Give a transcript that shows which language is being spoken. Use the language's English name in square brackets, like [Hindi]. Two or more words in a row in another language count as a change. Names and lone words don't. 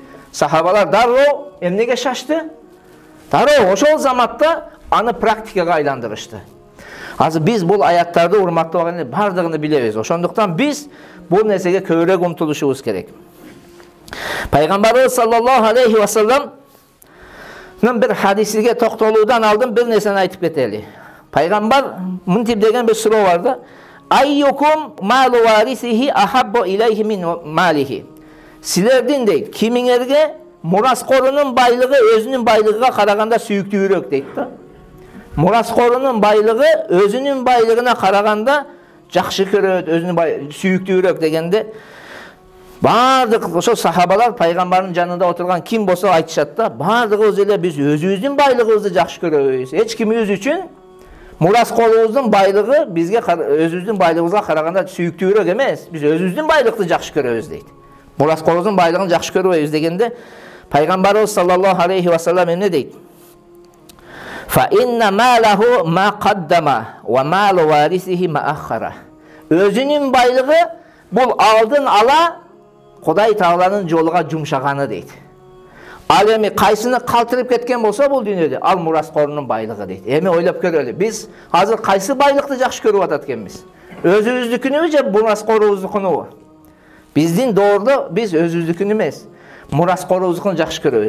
[Kyrgyz] Сахабалар дароо эмнеге шашты? Дароо ошол заматта аны практикага айландырышты. Азыр биз бул аяттарды, урматтуу агайындар, бардыгын билебиз. Ошондуктан биз бул нерсеге көбүрөөк умтулушубуз керек. Пайгамбарыбыз [Arabic] صلى الله عليه و [Kyrgyz] салламнын bir hadisiga токтолуудан алдын bir нерсени айтып кетели. Пайгамбар мынтип деген bir суроо бар да: [Arabic] "أيكم مال وارثه أحب إليه من ماله." [Kyrgyz] Силердин дейт, кимиңерге мураскорунун байлыгы өзүнүн байлыгына караганда сүйүктүүрөөк дейт да. Мураскорунун байлыгы өзүнүн байлыгына караганда жакшы көрөт, өзүнүн сүйүктүүрөөк дегенде бардык ошо сахабалар пайгамбардын жанында отурган ким болсо айтышат да, бардыгыбыз эле биз өзүбүздүн байлыгыбызды жакшы көрөбүз. Эч кимибиз үчүн мураскорубуздун байлыгы бизге өзүбүздүн байлыгыбызга караганда сүйүктүүрөөк эмес. Биз өзүбүздүн байлыкты жакшы көрөбүз дейт. Мураскорубуздун байлыгын жакшы көрбөйбүз дегенде пайгамбарыбыз [Arabic] صلى الله عليه وسلم [Kyrgyz] эмне дейт? [Arabic] "فإن ماله ما قدم ومال وارثه ما أخر." [Kyrgyz] Өзүнүн байлыгы бул алдын ала Кудай Тааланын жолуга жумшаганы дейт. Ал эми кайсыны калтырып кеткен болсо бул дүйнөдө, ал мураскорунун байлыгы дейт. Эми ойлоп көрөлү, биз азыр кайсы байлыкты жакшы көрүп атат экенбиз? Өзүбүздүкүнүбү же мураскорубуздукуну? Биздин доордо биз өзүбүздүкүн эмес, мураскорубуздукун жакшы көрөбүз.